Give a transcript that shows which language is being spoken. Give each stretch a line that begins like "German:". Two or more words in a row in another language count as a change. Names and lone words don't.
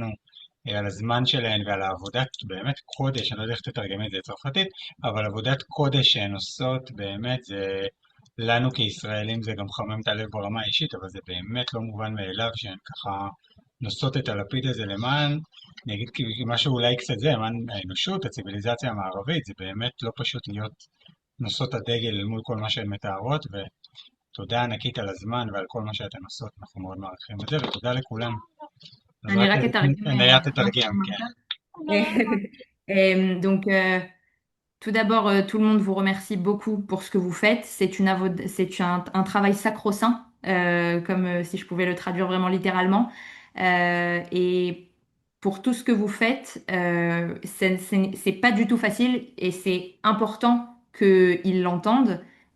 Hebrew: על הזמן שלהן ועל העבודת באמת קודש, אני לא יודע איך תתרגם את זה לצרפתית, אבל עבודת קודש שהן עושות, באמת זה, לנו כישראלים זה גם חמם את הלב ברמה האישית, אבל זה באמת לא מובן מאליו שהן ככה נושאות את הלפיד הזה למען, אני אגיד משהו אולי קצת זה, למען האנושות, הציביליזציה המערבית, זה באמת לא פשוט להיות נושאות הדגל אל מול כל מה שהן מתארות, ותודה ענקית על הזמן ועל כל מה שאתן עושות, אנחנו מאוד מעריכים את זה, ותודה לכולם. אני רק אתרגם, כן.
French: Donc, tout d'abord, tout le monde vous remercie beaucoup pour ce que vous faites. C'est un travail sacro-saint, comme si je pouvais le traduire vraiment littéralement. Et pour tout ce que vous faites, c'est pas du tout facile et c'est important qu'ils l'entendent.